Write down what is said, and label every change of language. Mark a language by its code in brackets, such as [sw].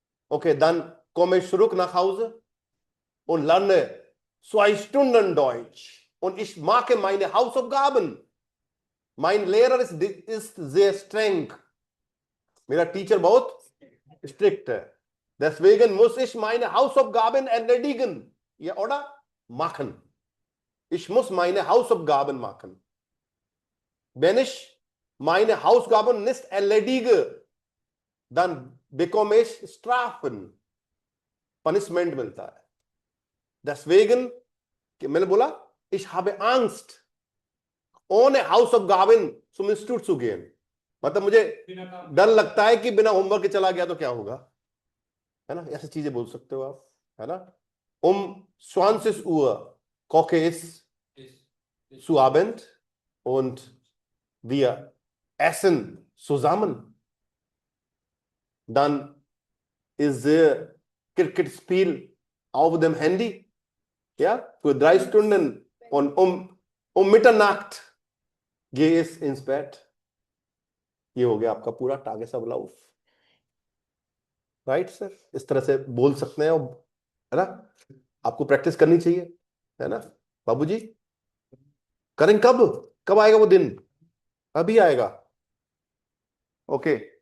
[de] Okay, dann komme ich zurück nach Hause und lerne 2 Stunden Deutsch. Und ich mache meine Hausaufgaben. Mein Lehrer ist sehr streng. [hi] मेरा teacher बहुत strict है. [de] Deswegen muss ich meine Hausaufgaben erledigen. Ja, oder? Machen. Ich muss meine Hausaufgaben machen. Wenn ich meine Hausaufgaben nicht erledige, dann bekomme ich Strafen. [hi] Punishment मिलता है. [de] Deswegen, [hi] मैंने बोला, [de] ich habe Angst, ohne Hausaufgaben zum Institut zu gehen. [hi] मतलब मुझे डर लगता है कि बिना होमवर्क के चला गया तो क्या होगा, है ना? ऐसी चीजें बोल सकते हो आप, है ना? [de] 20 Uhr koche ich zu Abend und wir essen zusammen. Dann ist Cricket-Spiel auf dem Handy, ja, für 3 Stunden und um Mitternacht gehe ich ins Bett. [hi] ये हो गया आपका पूरा टागेसा लाउफ. Right sir? इस तरह से बोल सकते हैं, है ना? आपको प्रैक्टिस करनी चाहिए, है ना बाबूजी? करें कब आएगा वो दिन? अभी आएगा. ओके.